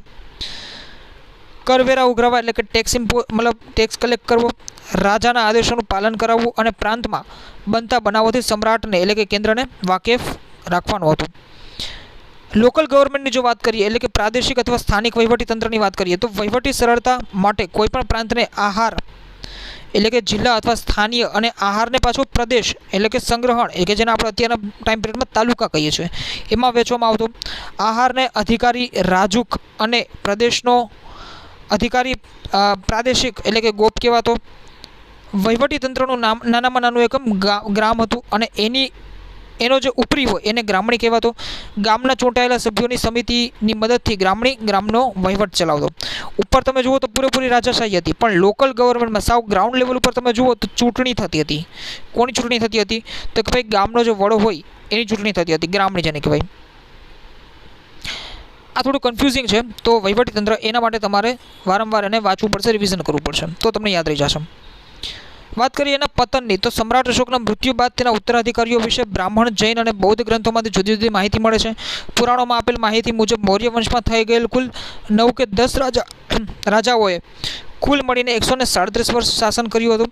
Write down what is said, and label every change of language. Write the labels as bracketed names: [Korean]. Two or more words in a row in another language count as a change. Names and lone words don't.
[Gujarati] કરવેરા ઉઘરાવા એટલે કે ટેક્સ મતલબ ટેક્સ કલેક્ટ કરવો, રાજાના આદેશોનું પાલન કરાવવું અને પ્રાંતમાં બનતા બનાવોથી સમ્રાટને એટલે કે કેન્દ્રને વાકેફ રાખવાનું હતું। [English] local governmentની [Gujarati] જો બાત કરીએ એટલે કે પ્રાદેશિક અથવા સ્થાનિક વહીવટી તંત્રની બાત કરીએ તો વહીવટી સરળતા માટે કોઈપણ પ્રાંતને આહાર એટલે કે જિલ્લા અથવા સ્થાનીય અને આહાર ને પાછો પ્રદેશ એટલે કે સંગ્રહણ એ કે જેને આપણે અત્યારના [English] time period [Gujarati] મેં તાલુકા કહીએ છીએ એમાં વેચવામાં આવતો। આહાર ને અધિકારી રાજુક અને પ્રદેશનો અધિકારી પ્રાદેશિક એટલે કે ગોપ કહેવાતો। વહીવટી તંત્રનું નામ નાનામાં નાનું એકમ ગ્રામ હતું અને એનો જો ઉપરી હોય એને ગ્રામણી કહેવાતો। ગામના ચૂંટાયેલા સભ્યોની સમિતિની મદદથી ગ્રામણી ગ્રામનો વહીવટ ચલાવતો। ઉપર તમે જુઓ તો પૂરેપૂરી રાજાશાહી હતી, પણ [English] local government [Gujarati] મેં સાવ [English] ground level [Gujarati] પર તમે જુઓ તો ચૂંટણી થતી હતી। કોની ચૂંટણી થતી હતી તો કે ભાઈ ગામનો જો વડો હોય એની ચૂંટણી થતી હતી, ગ્રામણી જેને કહેવાય। આ થોડું કન્ફ્યુઝિંગ છે, તો વહીવટીતંત્ર એના માટે તમારે વારંવાર એને વાંચવું પડશે, રિવિઝન કરવું પડશે, તો તમને યાદ રહી જશે. વાત કરીએ એના પતનની, તો સમ્રાટ અશોકના મૃત્યુ બાદ તેના ઉત્તરાધિકારીઓ વિશે બ્રાહ્મણ, જૈન અને બૌદ્ધ ગ્રંથોમાંથી જુદી જુદી માહિતી મળે છે. પુરાણોમાં આપેલ માહિતી મુજબ મૌર્ય વંશમાં થઈ ગયેલ કુલ 9 કે 10 રાજાઓએ કુલ મળીને 137 વર્ષ શાસન કર્યું હતું.